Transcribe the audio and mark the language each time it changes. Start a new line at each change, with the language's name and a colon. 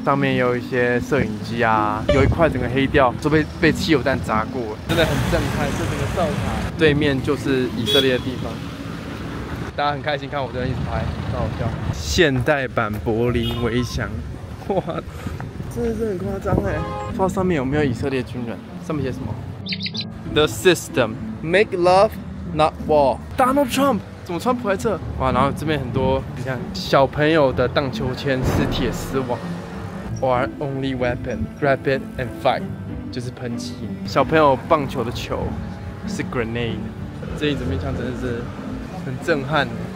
Chinese: 上面也有一些摄影机啊，有一块整个黑掉，都被汽油弹砸过，真的很震撼。这整个教堂对面就是以色列的地方。大家很开心看我这边一直拍，超好笑。现代版柏林围墙，哇，真的是很夸张哎！不知道上面有没有以色列军人？上面写什么
English: ？The system make love, not war.
Chinese: Donald Trump 怎么川普在这？哇，然后这边很多，你看小朋友的荡秋千是铁丝网 ，
English: Our only weapon, grab it and fight，
Chinese: 就是喷漆。小朋友棒球的球是 grenade。这一整面墙真的是很震撼。